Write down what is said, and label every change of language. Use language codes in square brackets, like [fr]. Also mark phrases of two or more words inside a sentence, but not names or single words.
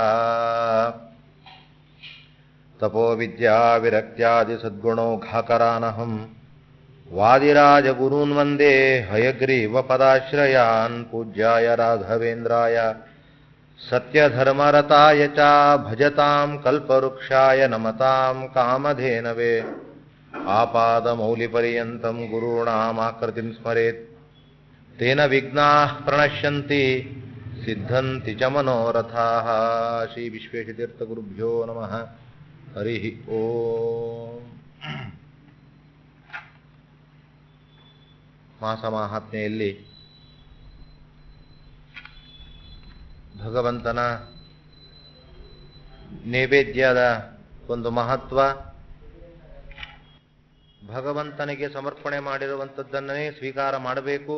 [sa] ತಪೋ ವಿದ್ಯಾ ವಿರಕ್ತ್ಯಾದಿ ಸದ್ಗುಣೌಘಾಕರಾನಹಂ ವಾದಿರಾಜಗುರೂನ್ ವಂದೇ ಹಯಗ್ರೀವ ಪದಾಶ್ರಯಾನ್ ಪೂಜ್ಯಾಯ ರಾಘವೇಂದ್ರಾಯ ಸತ್ಯಧರ್ಮರತಾಯ ಚ ಭಜತಾಂ ಕಲ್ಪವೃಕ್ಷಾಯ ನಮತಾಂ ಕಾಮಧೇನವೇ ಆಪಾದಮೌಲಿಪರ್ಯಂತಂ ಗುರುಣಾಮಾಕೃತಿಂ ಸ್ಮರೇತ್ ತೇನ ವಿಘ್ನಾಃ ಪ್ರಣಶ್ಯಂತಿ ಸಿದ್ಧಂತಿ ಚ ಮನೋರಥಾಃ. ಶ್ರೀ ವಿಶ್ವೇಶತೀರ್ಥಗುರುಭ್ಯೋ ನಮಃ. ಹರಿ ಓಂ. [kn] ಮಾಸಮಾಹಾತ್ಮೆಯಲ್ಲಿ ಭಗವಂತನ ನೈವೇದ್ಯದ ಒಂದು ಮಹತ್ವ, ಭಗವಂತನಿಗೆ ಸಮರ್ಪಣೆ ಮಾಡಿರುವಂಥದ್ದನ್ನೇ ಸ್ವೀಕಾರ ಮಾಡಬೇಕು.